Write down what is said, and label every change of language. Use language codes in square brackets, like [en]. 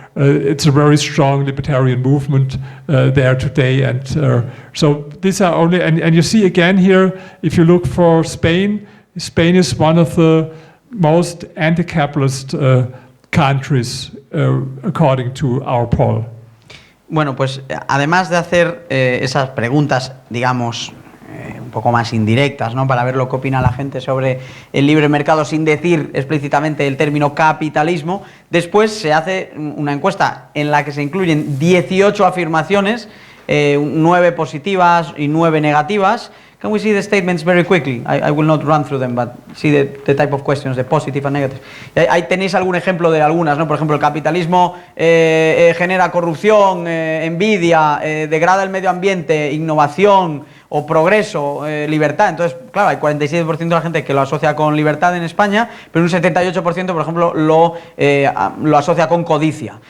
[en] It's a very strong libertarian movement there today. And so these are only, and you see again here, if you look for Spain, Spain is one of the most anti-capitalist countries, according to our poll. [es] Bueno, pues además de hacer esas preguntas, digamos, un poco más indirectas, ¿no? Para ver lo que opina la gente sobre el libre mercado sin decir explícitamente el término capitalismo, después se hace una encuesta en la que se incluyen 18 afirmaciones, 9 positivas y 9 negativas. [en] Can we see the statements very quickly? I will not run through them, but see the type of questions, the positive and negative. [es] Ahí tenéis algún ejemplo de algunas, ¿no? Por ejemplo, el capitalismo genera corrupción, envidia, degrada el medio ambiente, innovación o progreso, libertad. Entonces, claro, hay 47% de la gente que lo asocia con libertad en España, pero un 78%, por ejemplo, lo asocia con codicia.